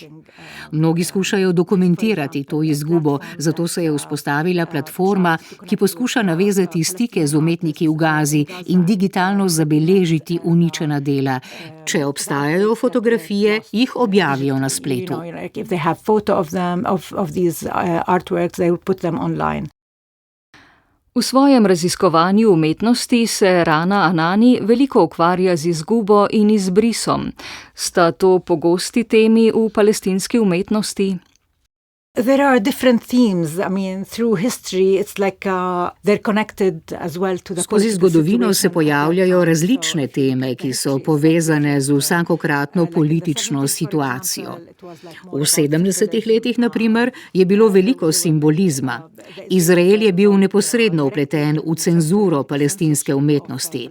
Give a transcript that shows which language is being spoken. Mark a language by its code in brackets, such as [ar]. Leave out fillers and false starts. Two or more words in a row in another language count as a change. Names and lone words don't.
[sl] Mnogi skušajo dokumentirati to izgubo, zato se je vzpostavila platforma, ki poskuša navezati stike z umetniki v Gazi in digitalno zabeležiti uničena dela. Če obstajajo fotografije, jih objavijo na spletu. [en] If they have photo of them, of these artworks, they will put them online. [sl] V svojem raziskovanju umetnosti se Rana Anani veliko ukvarja z izgubo in izbrisom. Sta to pogosti temi v palestinski umetnosti? [en] There are different themes. I mean, through history, it's they're connected as well to the. [sl] Skozi zgodovino se pojavljajo različne teme, ki so povezane z vsakokratno politično situacijo. V 70. letih, na primer, je bilo veliko simbolizma. Izrael je bil neposredno vpleten v cenzuro palestinske umetnosti.